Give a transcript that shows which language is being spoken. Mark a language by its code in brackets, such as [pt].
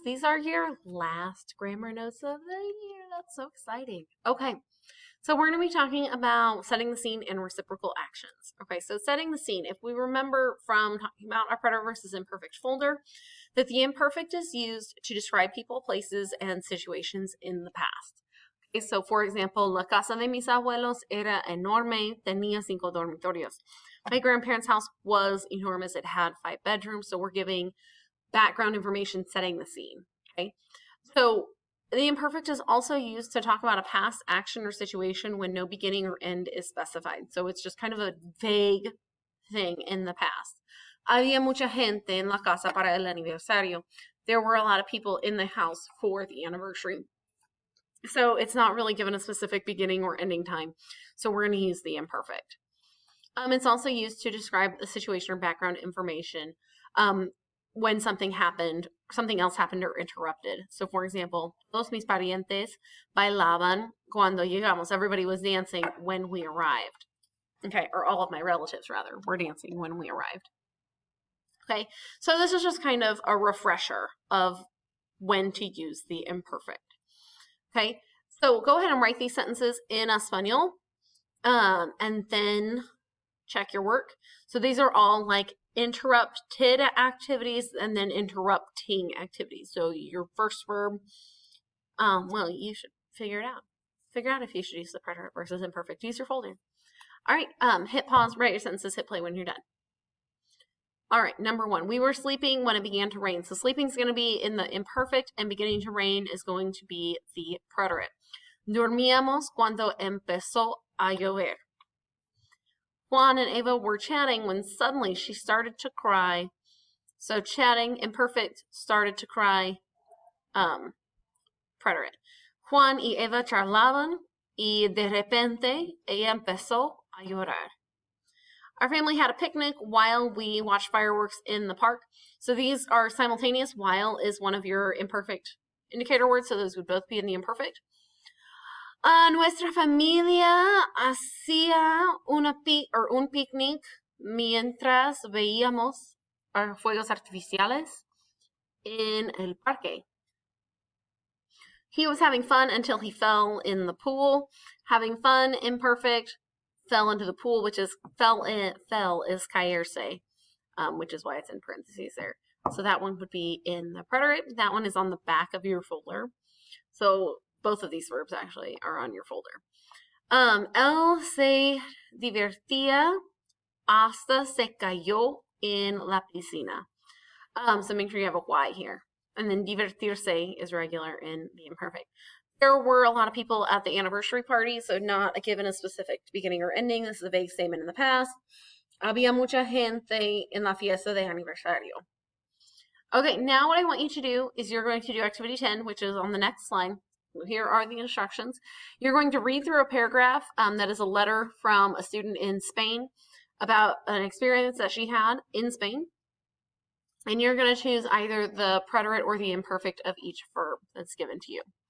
[en] These are your last grammar notes of the year. That's so exciting. Okay, so we're going to be talking about setting the scene and reciprocal actions. Okay, so setting the scene. If we remember from talking about our preterite versus imperfect folder, that the imperfect is used to describe people, places, and situations in the past. Okay, so for example, [es] la casa de mis abuelos era enorme, tenía 5 dormitorios. [en] My grandparents' house was enormous. It had 5 bedrooms, so we're giving background information setting the scene. Okay, so the imperfect is also used to talk about a past action or situation when no beginning or end is specified. So it's just kind of a vague thing in the past. [es] Había mucha gente en la casa para el aniversario. [en] There were a lot of people in the house for the anniversary. So it's not really given a specific beginning or ending time. So we're going to use the imperfect. It's also used to describe the situation or background information when something else happened or interrupted. So for example, [es] todos mis parientes bailaban cuando llegamos. [en] Everybody was dancing when we arrived. Okay, or all of my relatives rather were dancing when we arrived. Okay, so this is just kind of a refresher of when to use the imperfect. Okay, so go ahead and write these sentences in Espanol, and then check your work. So these are all like interrupted activities and then interrupting activities. So your first verb, well, you should figure it out. Figure out if you should use the preterite versus imperfect. Use your folder. All right, hit pause, write your sentences, hit play when you're done. All right, number 1, we were sleeping when it began to rain. So sleeping is going to be in the imperfect and beginning to rain is going to be the preterite. [es] Dormíamos cuando empezó a llover. [en] Juan and Ava were chatting when suddenly she started to cry. So chatting, imperfect, started to cry, preterite. [es] Juan y Eva charlaban y de repente ella empezó a llorar. [en] Our family had a picnic while we watched fireworks in the park. So these are simultaneous. While is one of your imperfect indicator words, so those would both be in the imperfect. [es] Nuestra familia hacía un picnic mientras veíamos fuegos artificiales en el parque. [en] He was having fun until he fell in the pool. Having fun, imperfect, fell into the pool, which is fell is caerse, which is why it's in parentheses there. So that one would be in the preterite. That one is on the back of your folder. So both of these verbs actually are on your folder. [es] Él se divertía hasta se cayó en la piscina. [en] So make sure you have a Y here. And then divertirse is regular in the imperfect. There were a lot of people at the anniversary party, so not given a specific beginning or ending. This is a vague statement in the past. [es] Había mucha gente en la fiesta de aniversario. [en] Okay, now what I want you to do is you're going to do activity 10, which is on the next slide. Here are the instructions. You're going to read through a paragraph that is a letter from a student in Spain about an experience that she had in Spain. And you're going to choose either the preterite or the imperfect of each verb that's given to you.